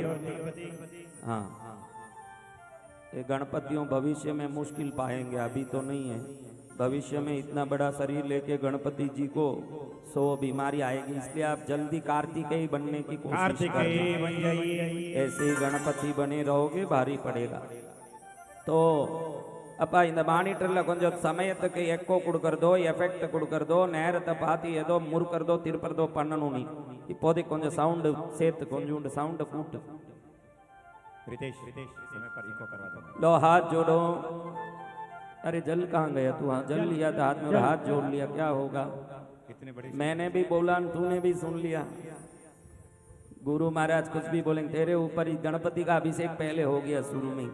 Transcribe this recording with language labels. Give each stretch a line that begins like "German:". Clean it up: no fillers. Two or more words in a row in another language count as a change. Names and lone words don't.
Hindi: हाँ, ये गणपतियों भविष्य में मुश्किल पाएंगे, अभी तो नहीं है। भविष्य में इतना बड़ा शरीर लेके गणपति जी को 100 बीमारी आएगी, इसलिए आप जल्दी कार्तिकेय बनने की कोशिश करिए। ऐसे ही गणपति बने रहोगे, भारी पड़ेगा।
Tamil: तो அப்பா இந்த மானிட்டரில் கொஞ்சம் சமயத்துக்கு எக்கோ கொடுக்கறதோ எஃபெக்ட் கொடுக்கறதோ நேரத்தை பார்த்து ஏதோ முறுக்கிறதோ திருப்பறதோ பண்ணணும். நீ இப்போதைக்கு கொஞ்சம் சவுண்டு சேர்த்து, கொஞ்சோண்டு சவுண்டை கூட்டு.
Hindi: लो हाथ जोड़ो। अरे जल कहाँ गया तू? हाँ, जल लिया था हाथ में और हाथ जोड़ लिया, क्या होगा? मैंने भी बोला, तूने भी सुन लिया। गुरु महाराज कुछ भी बोलेंगे, तेरे ऊपर ही गणपति का अभिषेक पहले हो गया शुरू में।